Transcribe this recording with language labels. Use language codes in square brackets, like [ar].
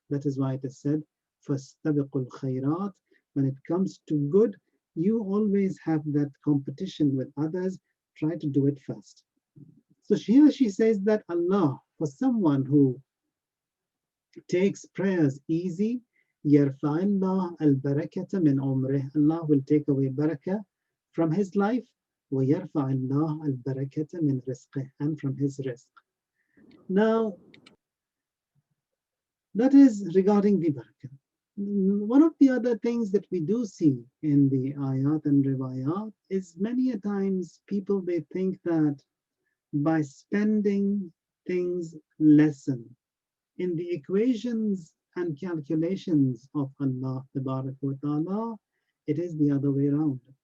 [en] That is why it is said, [ar] فَاسْتَبِقُوا الْخَيْرَاتِ. [en] When it comes to good, you always have that competition with others. Try to do it first. So here she says that Allah, for someone who takes prayers easy, [ar] يَرْفَعِ اللَّهُ الْبَرَكَةَ مِنْ عُمْرِهِ. [en] Allah will take away barakah from his life. [ar] وَيَرْفَعِ اللَّهُ الْبَرَكَةَ مِنْ رِزْقِهِ, [en] and from his rizq. Now, that is regarding the barakah. One of the other things that we do see in the ayat and riwayat is many a times people, they think that by spending things lessen in the equations and calculations of Allah Ta'ala, it is the other way around.